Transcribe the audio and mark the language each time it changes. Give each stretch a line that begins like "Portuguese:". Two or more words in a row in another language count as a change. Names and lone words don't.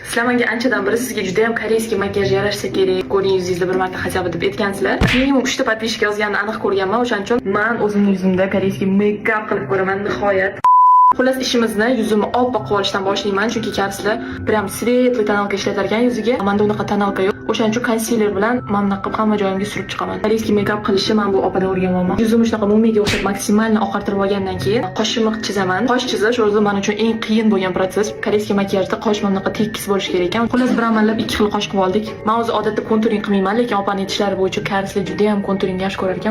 Uzbek: Sizlar menga anchadan beri sizga juda ham
Russian: корейский макияж
Uzbek: yarashsa kerak, ko'ring yuzingizni bir marta
Russian: хотя бы
Uzbek: deb aytgansizlar. Minimum 3 ta подписчик yozganini aniq ko'rganman, o'shaning uchun men o'zimning yuzimda koreyskiy make-up qilib ko'raman nihoyat. Xullas ishimizni yuzimni oppoq qilib olishdan boshlayman, chunki karsizlar
Russian: прям светлый тоналка
Uzbek: ishlatar ekan yuziga. Menda unaqa tonalka yo'q. O'shaning uchun konsiler bilan mana qilib hamma joyimga surib chiqaman. Koreyskiy make-up qilishni men bu opadan o'rganganman. Yuzimni shunaqa mumiga o'xshab maksimalni oqartirib olgandan keyin qoshimni chizaman. Qosh chizish o'zi men uchun eng qiyin bo'lgan proses. Koreyskiy makiyajda qosh mana bunaqa tekis bo'lishi kerak ekan. Xullas bir amallab 2 xil qosh qilib oldik. Men o'zi odatda konturing qilmayman, lekin opaning aytishlari bo'yicha karsizlar juda ham konturing yaxshi ko'rar ekan.